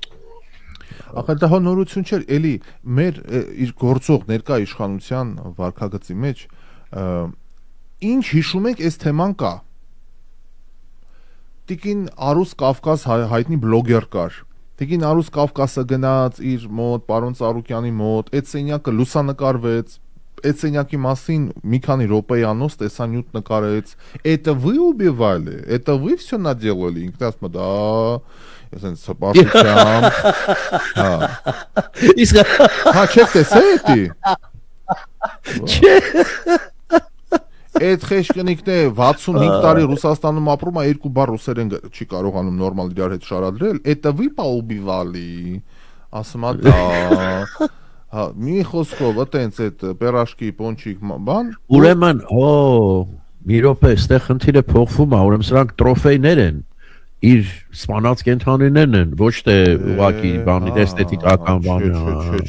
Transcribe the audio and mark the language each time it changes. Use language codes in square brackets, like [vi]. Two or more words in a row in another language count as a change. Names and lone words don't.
[hy] Ախր դա նորություն չէր, էլի մեր իր գործող ներկա իշխանության վարքագծի մեջ ինչ հիշում եք այս թեման կա։ Տիկին Արուս Կավկաս հայտնի բլոգեր կար։ Տիկին Արուս Կավկասը գնաց իր մոտ, պարոն Ծառուկյանի մոտ, այդ սենյակը լուսանկարվեց, այդ սենյակի մասին մի քանի րոպեյանոց տեսանյութ նկարեց։ [ru] Это вы убивали? Это вы всё наделали? [hy] Ինքն ասում է դա այսպես սպասությամբ։ Հա։ Իսկ հա չեք տեսել էդի։ Չէ։ Այդ խեշկնիկն է 65 տարի Ռուսաստանում ապրում է երկու բառ ռուսերեն չի կարողանում նորմալ իրար հետ շարադրել [ru] Это вы поубивали [hy] ասում է դա հա մի խոսքով այտենց այդ [ru] пирожки пончик [hy] բան ուրեմն մի րոպե այստեղ խնդիրը փոխվում է ուրեմն սրանք տրոֆեյներ են իր սպանած կենթանիներն են ոչ թե ուղակի բանի էսթետիկական բան